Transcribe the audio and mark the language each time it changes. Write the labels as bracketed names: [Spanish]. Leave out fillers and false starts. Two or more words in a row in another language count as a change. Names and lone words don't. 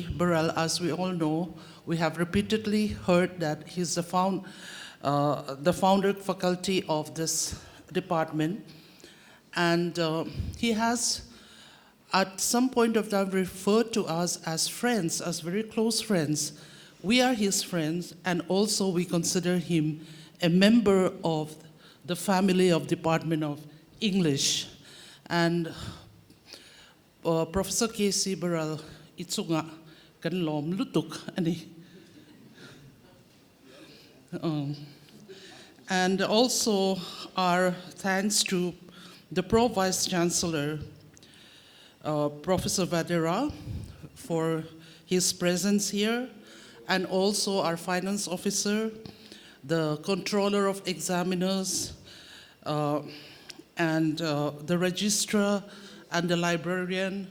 [English] Burrell, as we all know, we have repeatedly heard that he's the founder faculty of this department, and he has at some point of time referred to us as friends, as very close friends. We are his friends, and also we consider him a member of the family of Department of English. And Professor K.C. Burrell, ito nga, kanlom lutuk, ani. And also our thanks to the Pro Vice Chancellor, Professor Vedera, for his presence here, and also our finance officer, the controller of examiners, and the registrar and the librarian.